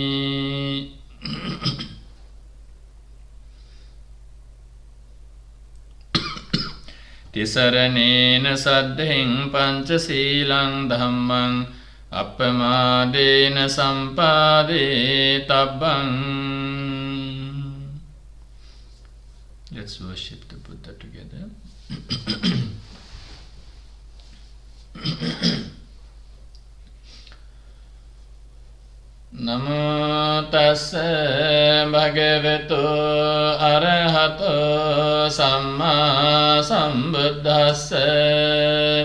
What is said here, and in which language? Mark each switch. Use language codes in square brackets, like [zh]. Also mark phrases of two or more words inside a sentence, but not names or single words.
[pi] Tisaranena saddhiṃ pañcasīlaṃ dhammaṃ appamādena sampādetabbam. [en] Let's worship the Buddha together. [pi] Namo tassa bhagavato arahato samma sambuddhassa.